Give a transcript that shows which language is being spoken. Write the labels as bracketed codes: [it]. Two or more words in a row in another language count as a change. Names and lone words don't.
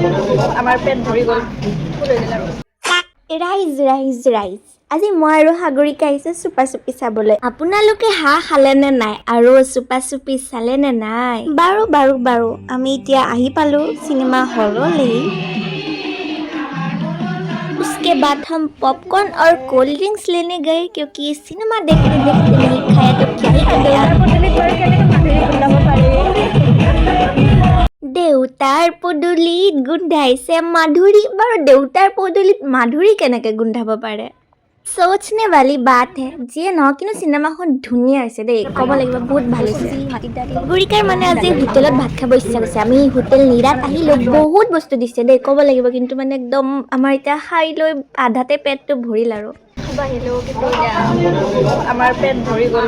[as] আমাৰ পেট ভৰি গ'ল ৰাইজ ৰাইজ ৰাইজ আজি মই আৰু সাগৰিকা আহিছোঁ চুপা চুপি চাবলৈ। আপোনালোকে হাঁহ খালে নে নাই আৰু চুপা চুপি চালে নে নাই? বাৰু বাৰু বাৰু আমি এতিয়া আহি পালোঁ চিনেমা হললৈ। [hi] उसके बाद हम पॉपकॉर्न और [en] cold drinks [hi] लेने गए क्योंकि सिनेमा देखते देखते नहीं खाया तो क्या ही करेगा। [as] দেউতাৰ পদূলিত গোন্ধাইছে মাধুৰী। বাৰু দেউতাৰ পদূলিত মাধুৰী কেনেকৈ গোন্ধাব পাৰে? [hi] সোচনে वाली बात है। [as] যিয়ে নহওক কিন্তু চিনেমাখন ধুনীয়া হৈছে দেই, ক'ব লাগিব বহুত ভাল হৈছে। গৰিকাৰ মানে আজি হোটেলত ভাত খাব ইচ্ছা গৈছে। আমি হোটেল নিৰাত আহিলোঁ, বহুত বস্তু দিছে দেই, ক'ব লাগিব কিন্তু মানে একদম আমাৰ এতিয়া খাই লৈ আধাতে পেটটো ভৰিল আৰু আহিলোঁ কিন্তু আমাৰ পেট ভৰি গ'ল